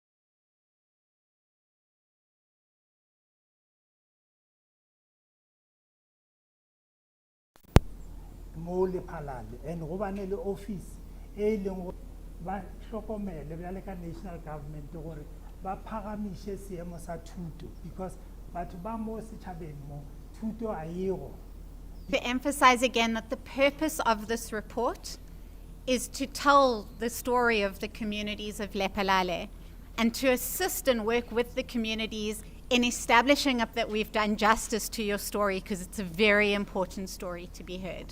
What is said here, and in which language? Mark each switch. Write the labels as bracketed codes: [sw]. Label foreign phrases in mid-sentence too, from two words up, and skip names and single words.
[nso] mo lephalale and go bane le office e leng gore ba hlokomele bjale ka [en] national government [nso] gore ba phagamiše seemo sa thuto because batho ba mo setšhabeng mo thuto a ego. [en] To emphasize again that the purpose of this report is to tell the story of the communities of Lephalale and to assist and work with the communities in establishing up that we've done justice to your story, because it's a very important story to be heard.